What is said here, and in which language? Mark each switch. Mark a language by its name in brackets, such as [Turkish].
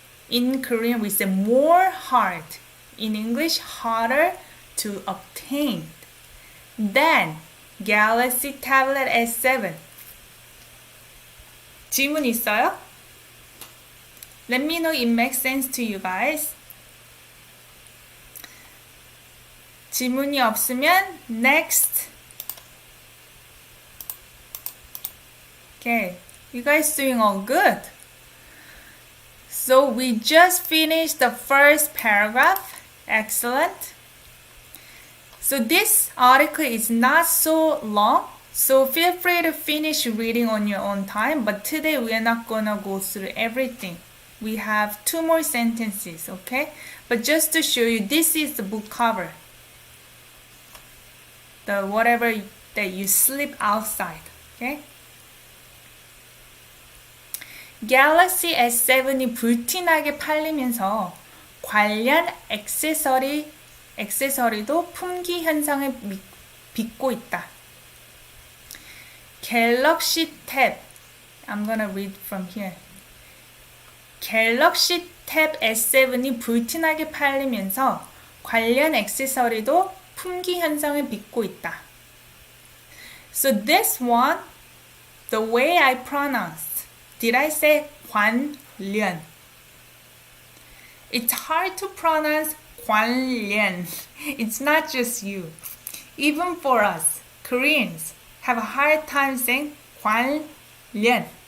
[English] In Korean we say more hard. In English, harder to obtain than Galaxy Tablet S7. [Korean] 질문 있어요? [English] Let me know it makes sense to you guys. [Korean] 질문이 없으면 next. [English] Okay, you guys doing all good? So we just finished the first paragraph. Excellent. So this article is not so long, so feel free to finish reading on your own time, but today we are not gonna go through everything. We have 2 more sentences, okay? But just to show you, this is the book cover. The whatever that you slip outside, okay? [Korean] 갤럭시 S7이 불티나게 팔리면서 관련 액세서리도 품귀 현상을 빚고 있다. [English] 갤럭시 탭, I'm gonna read from here. [Korean] 갤럭시 탭 S7이 불티나게 팔리면서 관련 액세서리도 품귀 현상을 빚고 있다. [English] So this one, the way I pronounced, did I say 관련? It's hard to pronounce 관련. It's not just you. Even for us, Koreans have a hard time saying 관련.